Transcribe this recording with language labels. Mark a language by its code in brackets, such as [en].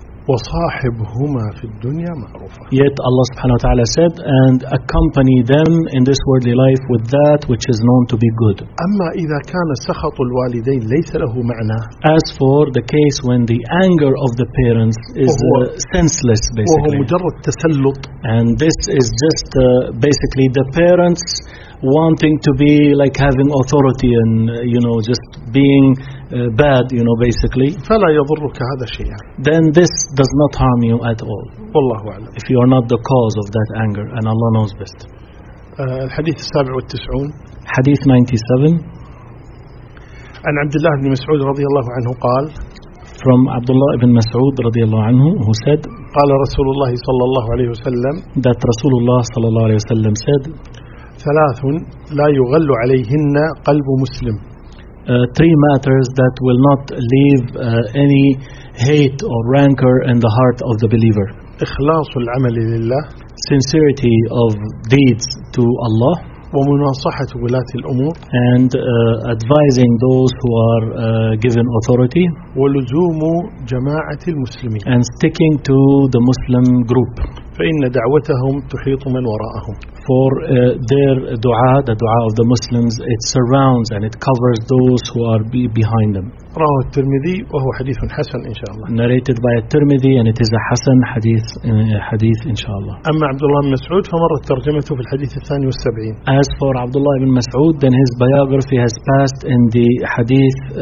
[ar] وصاحبهما في الدنيا معروفة. [en] Yet Allah subhanahu wa ta'ala said, and accompany them in this worldly life with that which is known to be good. [ar] أما إذا كان سخط الوالدين ليس له معنى. [en] As for the case when the anger of the parents is senseless basically. [ar] وهو مجرد تسلط. [en] And this is just basically the parents wanting to be like having authority and you know just being bad you know basically. [ar] فلا يضرك هذا الشيء. [en] Then this does not harm you at all. [ar] والله أعلم. [en] If you are not the cause of that anger and Allah knows best. [ar] الحديث 97. حديث 97. عن عبد الله بن مسعود رضي الله عنه قال. [en] From Abdullah ibn Mas'ud [ar] رضي الله عنه [en] who said. [ar] قال رسول الله صلى الله عليه وسلم. [en] That [ar] رسول الله صلى الله عليه وسلم [en] said. [ar] ثلاث لا يغل عليهن قلب مسلم. [en] Three matters that will not leave any hate or rancor in the heart of the believer. [ar] إخلاص العمل لله. [en] Sincerity of deeds to Allah. [ar] ومناصحة ولاة الأمور. [en] And advising those who are given authority. [ar] ولزوم جماعة المسلمين. [en] And sticking to the Muslim group. [ar] فإن دعوتهم تحيط من وراءهم. [en] For their dua, the dua of the Muslims, it surrounds and it covers those who are behind them. [ar] رواه الترمذي وهو حديث حسن إن شاء الله. [en] Narrated by الترمذي and it is a [ar] حسن حديث إن شاء الله. أما عبد الله بن مسعود فمرت ترجمته في الحديث 72. [en] As for Abdullah ibn Mas'ud, then his biography has passed in the hadith.